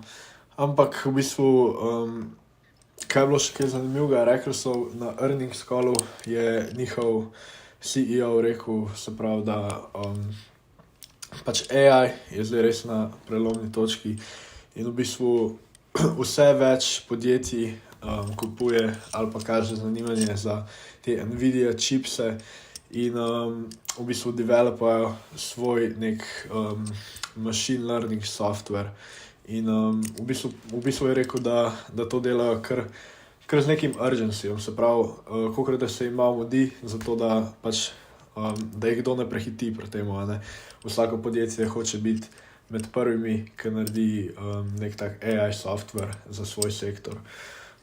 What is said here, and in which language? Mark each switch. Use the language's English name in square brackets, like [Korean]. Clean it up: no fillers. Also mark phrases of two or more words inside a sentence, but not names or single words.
[Slovenian] Ampak v bistvu kaj je bilo še kaj zanimivega, rekli so na [English] earnings callu, [Slovenian] je njihov CEO rekel, se pravi, da pač AI je zdaj res na prelomni točki in v bistvu vse več podjetij kupuje ali pa kaže zanimanje za te Nvidia chipse in v bistvu developajo svoj nek [English] machine learning software. [Slovenian] In v bistvu je rekel, da to delajo kar z nekim urgencyjem, se pravi, kolikor da se jim malo mudi, zato da pač da jih kdo ne prehiti pri tem, ne. Vsako podjetje hoče biti med prvimi, ki naredi nek tak [English] AI software [Slovenian] za svoj sektor.